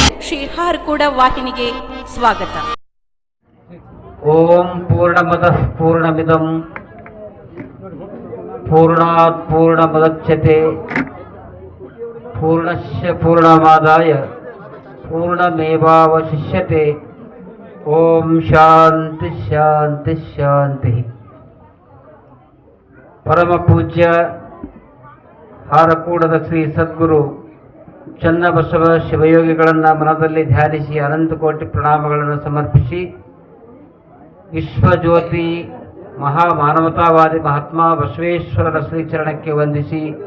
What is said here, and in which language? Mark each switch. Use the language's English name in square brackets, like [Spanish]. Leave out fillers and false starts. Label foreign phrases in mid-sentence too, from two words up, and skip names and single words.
[Kannada] ಶ್ರೀ ಹಾರಕೂಡ ವಾಹಿನಿಗೆ ಸ್ವಾಗತ. [Sanskrit] ಓಂ ಪೂರ್ಣಮದಃ ಪೂರ್ಣಮಿದಂ ಪೂರ್ಣಾತ್ ಪೂರ್ಣಮುದಚ್ಯತೆ ಪೂರ್ಣಸ್ಯ ಪೂರ್ಣಮಾದಾಯ ಪೂರ್ಣಮೇವಾವಶಿಷ್ಯತೆ. ಓಂ ಶಾಂತಿ ಶಾಂತಿ ಶಾಂತಿ. [Kannada] ಪರಮ ಪೂಜ್ಯ ಹಾರಕೂಡದ ಶ್ರೀ ಸದ್ಗುರು ಚನ್ನಬಸವ ಶಿವಯೋಗಿಗಳನ್ನು ಮನದಲ್ಲಿ ಧ್ಯಾನಿಸಿ ಅನಂತ ಕೋಟಿ ಪ್ರಣಾಮಗಳನ್ನು ಸಮರ್ಪಿಸಿ, ವಿಶ್ವಜ್ಯೋತಿ ಮಹಾಮಾನವತಾವಾದಿ ಮಹಾತ್ಮ ಬಸವೇಶ್ವರರ ಶ್ರೀಚರಣಕ್ಕೆ ವಂದಿಸಿ,